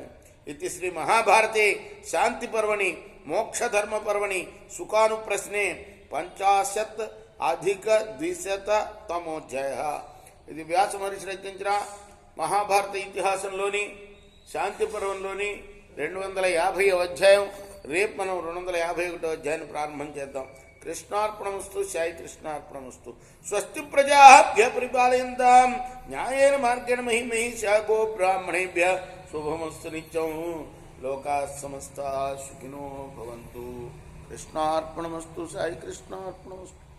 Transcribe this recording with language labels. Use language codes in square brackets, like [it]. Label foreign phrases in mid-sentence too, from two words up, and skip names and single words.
[sa] ఇది శ్రీ మహాభారతే శాంతి పర్వణి మోక్షధర్మ పర్వణి సుఖానుప్రశ్నే [te] 50-200 ఇది వ్యాస మహర్షి రచించిన మహాభారత ఇతిహాసంలోని శాంతి పర్వంలోని 250వ అధ్యాయం. రేపు మనం 251వ అధ్యాయాన్ని ప్రారంభం చేద్దాం. [sa] కృష్ణార్పణమస్తు. సాయి కృష్ణార్పణమస్తు. స్వస్తి ప్రజాభ్య పరిపాలయంతాం న్యాయేన మార్గేణ మహిమహీషా గో బ్రాహ్మణేభ్య శుభమస్తు నిత్యం. లోకా సమస్తా సుఖినో భవంతు. కృష్ణార్పణమస్తు. సాయి కృష్ణార్పణమస్తు.